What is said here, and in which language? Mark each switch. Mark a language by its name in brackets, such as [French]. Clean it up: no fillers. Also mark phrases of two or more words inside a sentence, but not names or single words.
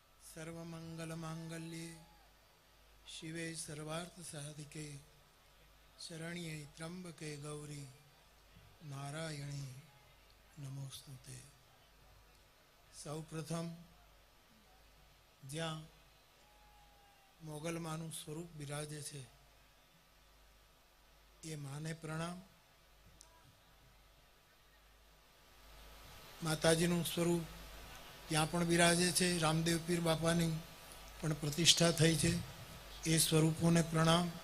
[Sanskrit] सर्वमंगलमांगल्ये शिवे सर्वार्थसाधिके शरण्ये त्र्यंबके गौरी नारायणी नमोस्तुते। [Gujarati] સૌ પ્રથમ ज्યાં મોગલમાનું સ્વરૂપ બિરાજે છે એ માને પ્રણામ। માતાજીનું સ્વરૂપ ત્યાં પણ બિરાજે છે, રામદેવ પીર બાપાની પણ પ્રતિષ્ઠા થઈ છે, એ સ્વરૂપોને પ્રણામ।